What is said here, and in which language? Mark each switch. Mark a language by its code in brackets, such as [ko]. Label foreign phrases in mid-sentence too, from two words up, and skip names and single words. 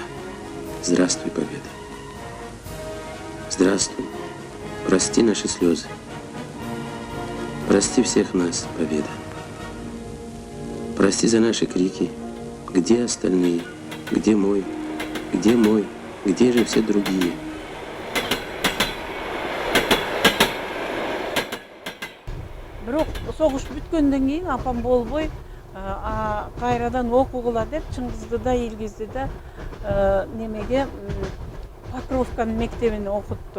[ru] Здравствуй, Победа! Здравствуй! Прости наши слезы. Прости всех нас, Победа! Прости за наши крики. Где остальные? Где мой? Где мой? Где же все другие? [ky] Бирок согуш бүткөндөн кийин апам болбой кайрадан окугула деп Чыңгызды да Илгизди да немеге Покровканын мектебине окутту.